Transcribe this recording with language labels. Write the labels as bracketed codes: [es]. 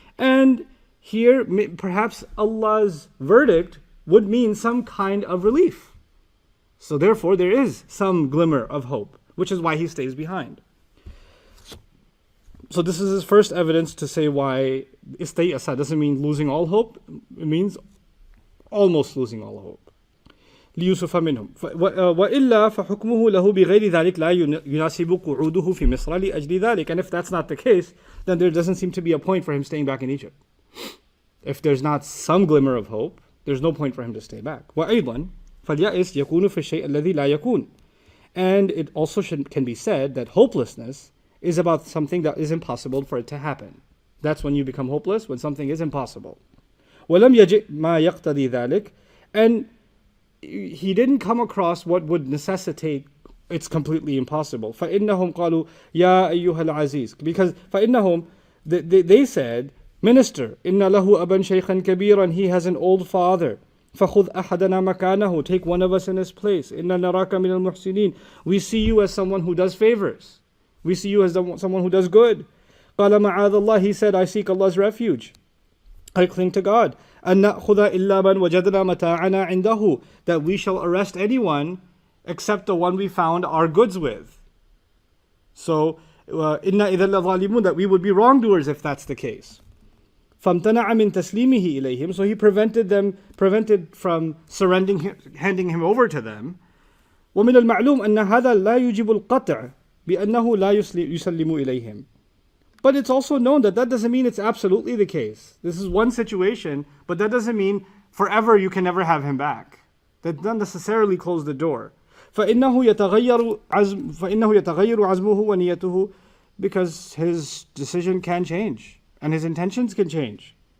[en] And here, perhaps Allah's verdict would mean some kind of relief. So therefore, there is some glimmer of hope, which is why he stays behind. So this is his first evidence to say why istay'asa doesn't mean losing all hope. It means almost losing all hope. [ar] ليوسف منهم وإلا فحكمه له بغير ذلك لا يناسب قعوده في مصر لأجل ذلك. [en] And if that's not the case, then there doesn't seem to be a point for him staying back in Egypt. If there's not some glimmer of hope, there's no point for him to stay back. [ar] وأيضا فاليأس يكون في الشيء الذي لا يكون. [en] And it also can be said that hopelessness is about something that is impossible for it to happen. That's when you become hopeless, when something is impossible. [ar] ولم يجئ ما يقتضي ذلك. [en] And he didn't come across what would necessitate it's completely impossible. [ar] فإنهم قالوا يا أيها العزيز, [en] because [ar] فإنهم [en] they said, Minister, [ar] إن له أبا شيخا كبيرا, [en] he has an old father. [ar] فخذ أحدنا مكانه, [en] take one of us in his place. [ar] إن نراك من المحسنين, [en] we see you as someone who does favors. We see you as someone who does good. [ar] قال معاذ الله, [en] he said, I seek Allah's refuge. I cling to God. [ar] أن نأخذ إلا من وجدنا متاعنا عنده, [en] that we shall arrest anyone except the one we found our goods with. So, [ar] إنا إذا لظالمون, [en] that we would be wrongdoers if that's the case. [ar] فَامْتَنَعَ مِنْ تَسْلِيمِهِ إِلَيْهِمْ. [en] So he prevented from handing him over to them. [ar] ومن المعلوم أن هذا لا يجب القطع بأنه لا يسلم إليهم. [en] But it's also known that doesn't mean it's absolutely the case. This is one situation, but that doesn't mean forever you can never have him back. That doesn't necessarily close the door. [ar] فإنه يتغير عزمه ونيته, [en] because his decision can change and his intentions can change.